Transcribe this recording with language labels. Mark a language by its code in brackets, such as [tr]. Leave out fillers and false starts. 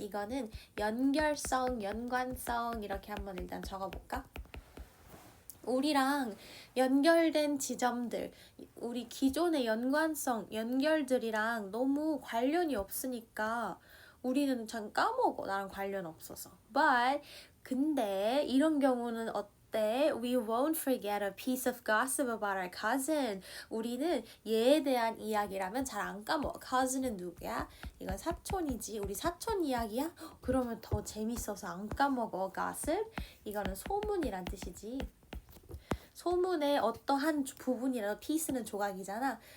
[ko] 이거는 연결성, 연관성 이렇게 한번 일단 적어볼까? 우리랑 연결된 지점들, 우리 기존의 연관성, 연결들이랑 너무 관련이 없으니까 우리는 참 까먹어. 나랑 관련 없어서. 근데 이런 경우는 어때? [en] We won't forget a piece of gossip about our cousin. [ko] 우리는 얘에 대한 이야기라면 잘 안 까먹어. cousin은 누구야? 이건 사촌이지. 우리 사촌 이야기야? 그러면 더 재밌어서 안 까먹어. [en] gossip. [ko] 이거는 소문이란 뜻이지. 소문의 어떠한 부분이라도 piece는 조각이잖아.